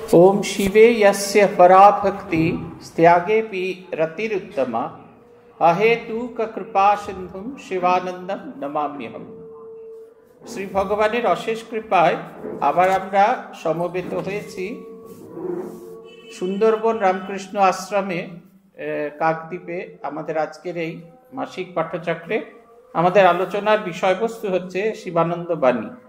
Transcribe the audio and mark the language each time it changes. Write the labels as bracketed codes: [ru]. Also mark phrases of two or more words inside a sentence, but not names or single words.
[sa] ओम शिवे यस्य पराभक्ति त्यागेपि रतिरुत्तमा अहेतुक कृपा सिंधुम शिवानंदम नमाम्यहम। [bn] শ্রী ভগবানের অশেষ কৃপায় আবার আমরা সমবেত হয়েছি সুন্দরবন রামকৃষ্ণ আশ্রমে কাকদ্বীপে। আমাদের আজকের এই মাসিক পাঠচক্রে আমাদের আলোচনার বিষয়বস্তু হচ্ছে শিবানন্দ বাণী।